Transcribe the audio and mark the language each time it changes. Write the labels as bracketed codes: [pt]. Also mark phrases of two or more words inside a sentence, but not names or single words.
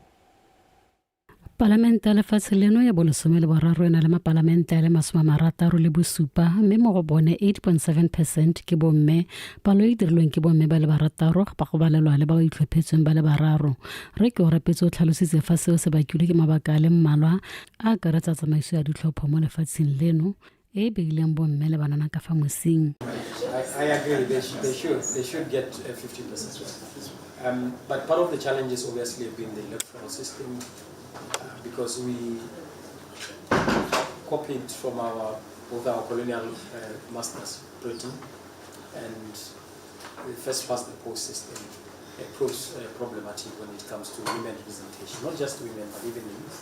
[tn] Parlamente ya lefatshe leno ya bolesome le boraro ena le mapalamente ya le 67 mme mo go bone 8.7% ke bomme. Palo e dirilweng ke bomme ba le barataro ga ba go balelwa le ba ba itlhophetsweng ba le bararo. Re ke o rapetse o tlhalositse fa seo se bakilwe ke mabaka a le mmalwa a akaretsa tsamaiso ya ditlhopho mo lefatsheng leno e beileng bomme le banana ka fa mosing. [en] I agree, they should get 50%. But part of the challenges obviously have been the electoral system, because we copied from both our colonial masters, Britain, and the first past the post system proves problematic when it comes to women representation, not just women but even youth.